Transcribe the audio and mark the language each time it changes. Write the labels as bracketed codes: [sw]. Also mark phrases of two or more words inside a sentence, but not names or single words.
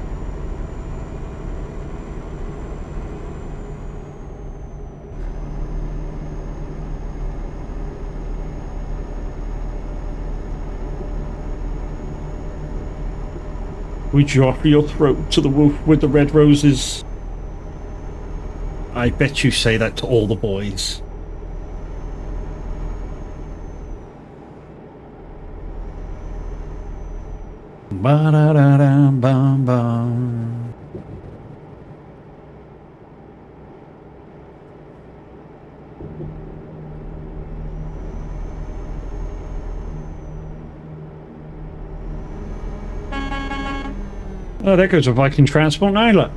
[en] Would you offer your throat to the wolf with the red roses? I bet you say that to all the boys. Ba-da-da-da-bum-bum. Oh, there goes a Viking transport now, look.